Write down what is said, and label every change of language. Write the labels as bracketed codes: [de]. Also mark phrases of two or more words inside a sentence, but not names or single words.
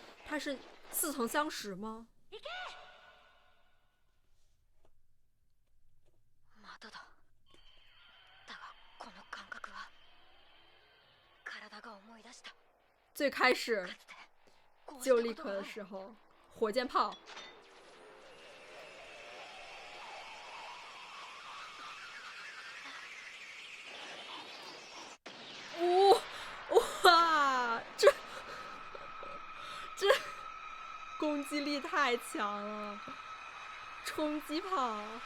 [zh] 它是似曾相识吗？ [ja] まただ。だがこの感覚は体が思い出した。 [zh] 最开始 [ja] かつてこうし救利可たことがある。 [zh] 的时候，火箭炮。哇，这攻击力太强了，冲击炮。